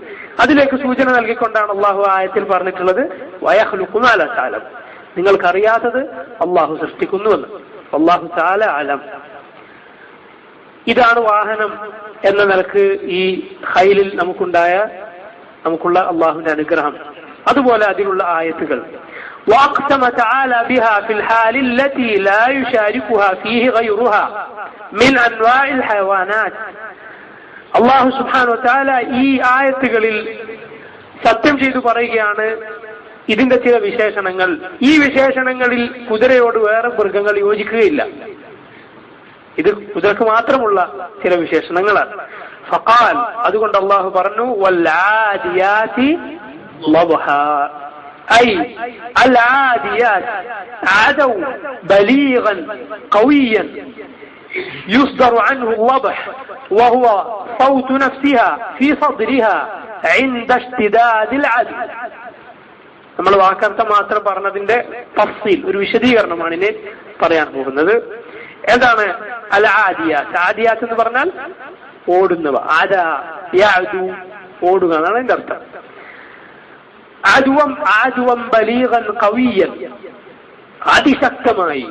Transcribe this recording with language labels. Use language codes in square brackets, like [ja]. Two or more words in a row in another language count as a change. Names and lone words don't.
[ml] അതിലേക്ക് സൂചന നൽകിക്കൊണ്ടാണ് അള്ളാഹു ആയത്തിൽ പറഞ്ഞിട്ടുള്ളത് [ar] ويخلق ما لا تعلم. [ml] നിങ്ങൾക്കറിയാത്തത് അള്ളാഹു സൃഷ്ടിക്കുന്നുവെന്ന്. [ar] الله تعالى أعلم. [ml] ഇതാണ് വാഹനം എന്ന നിലക്ക് ഈ ഖൈലിൽ നമുക്കുള്ള അള്ളാഹുവിന്റെ അനുഗ്രഹം. അതുപോലെ അതിലുള്ള ആയത്തുകൾ. [ar] وأقسم تعالى بها في الحال التي لا يشاركها فيه غيرها من أنواع الحيوانات. الله سبحانه وتعالى [ml] ഈ ആയത്തുകളിൽ സത്യം ചെയ്തു പറയുകയാണ് ഇതിന്റെ ചില വിശേഷണങ്ങൾ. ഈ വിശേഷണങ്ങളിൽ കുതിരയോട് വേറെ മൃഗങ്ങൾ യോജിക്കുകയില്ല. ഇത് കുതിരക്ക് മാത്രമുള്ള ചില വിശേഷണങ്ങളാണ്. ഫഖാൽ. അതുകൊണ്ട് അള്ളാഹു പറഞ്ഞു [ar] والعاديات ضبحا. أي العاديات عدو بليغا قويا يصدر عنه اللبح وهو صوت نفسها في صدرها عند اشتداد العدو. [ml] നമ്മൾ വാക്കർത്ഥം മാത്രം പറഞ്ഞതിന്റെ തഫ്സീൽ, ഒരു വിശദീകരണമാണ് ഇനി പറയാൻ പോകുന്നത്. എന്താണ് അൽ ആദിയാത്ത്? ആദിയാത്ത് എന്ന് പറഞ്ഞാൽ ഓടുന്നവ. [ar] عدا يعدو, [ml] ഓടുക എന്നാണ് അതിന്റെ അർത്ഥം. [ar] عدوا بليغا قويا, അതിശക്തമായി.